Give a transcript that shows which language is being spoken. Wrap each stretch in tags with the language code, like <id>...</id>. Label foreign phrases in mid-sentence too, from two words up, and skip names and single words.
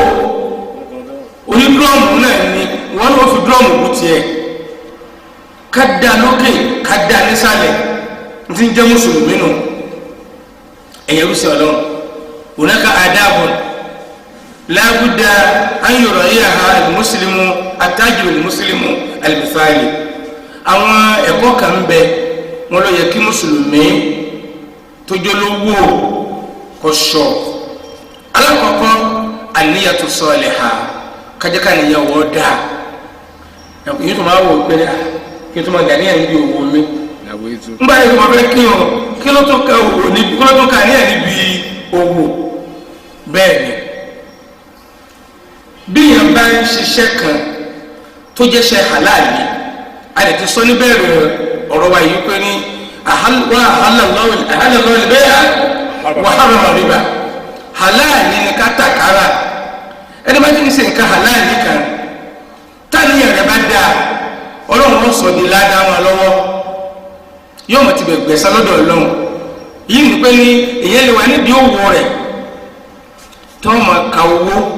<yo>oní dúrọ́ọ̀mù náà ni wọn náà fi dúrọ́ọ̀mù bu tiẹ̀ ká dá lókè ká dá nísàlẹ̀ ní ti ń jẹ́ mùsùlùmí nù ẹ̀yẹ rúṣì ọlọ́run</yo> <ar>هناك آداب لا بد أن يراعيها المسلم التاجر المسلم المثالي</ar> <yo>àwọn ẹ̀kọ́ kan bẹ wọn ló yẹ kí mùsùlùmí tó jólówó kó ṣọ́ alákọ̀ọ́kọ́</yo> <ar>النية صالحة</ar> <yo>kájẹ́ká níyàwó dáa yìí tó máa wò pé kí n tó máa gàníyàn níbi òwò mi ń bá yẹ kí wọ́n fẹ́ kí wọn kí ló tó ka òwò níbi kí ló tó ka níyàn níbi òwò bẹ́ẹ̀ ni bí yẹn bá ń ṣiṣẹ́ kan tó jẹ́ ṣe halali a lè ti sọ níbẹ̀rẹ̀ ọ̀rọ̀ wa yìí pé ní</yo> <ar>أحل الله البيع وحرم الربا</ar> <yo>halali ni kátàkárà ẹni bá ti ń ṣe nǹkan halali kan táníyàn rẹ̀ bá dáa ọlọ́run ó sọ di ládàá wọn lọ́wọ́ yóò mọ̀ ti bẹ̀gbẹ̀ sá lọ́dọ̀ ọlọ́run yìí ní pé ní èyàn lè wà níbi òwò rẹ̀ tó mọ̀ ka owó</yo>